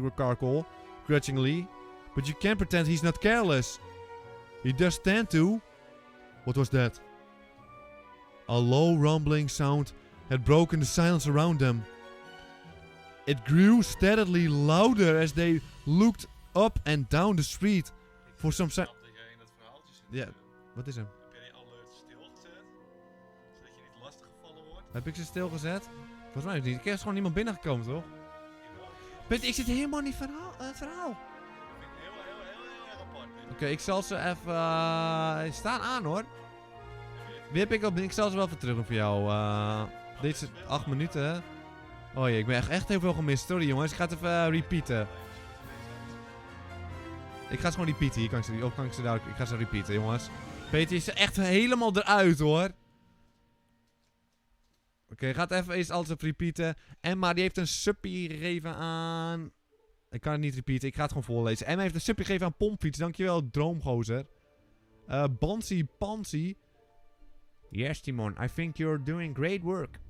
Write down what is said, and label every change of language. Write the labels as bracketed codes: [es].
[en] McCarkle, grudgingly, but you can't pretend he's not careless. He does stand to... What was that? A low rumbling sound had broken the silence around them. It grew steadily louder as they looked up and down the street for some sign. [nl] Ja, wat is hem? Heb jij die alerts stilgezet? Zodat je niet lastig gevallen wordt? Heb ik ze stilgezet? Volgens mij niet. Er is gewoon niemand binnengekomen, toch? Peter, ik zit helemaal niet in het verhaal. Ik vind het heel erg apart. Oké, ik zal ze even... staan aan hoor. Wie heb ik op? Ik zal ze wel even terug doen voor jou. Dit is 8 minuten hè. Oh jee, ik ben echt heel veel gemist. Sorry jongens, ik ga het even repeaten. Ik ga ze gewoon repeaten. Hier kan ik ze, of kan ik ze daar... Ik ga ze repeaten jongens. Peter is echt helemaal eruit hoor. Oké, gaat even eerst alles even repeaten. Emma die heeft een suppie gegeven aan... Ik kan het niet repeaten, ik ga het gewoon voorlezen. Emma heeft een suppie gegeven aan Pompfiets. Dankjewel, droomgozer. Bansi Pansy. [en] Yes, Timon, I think you're doing great work.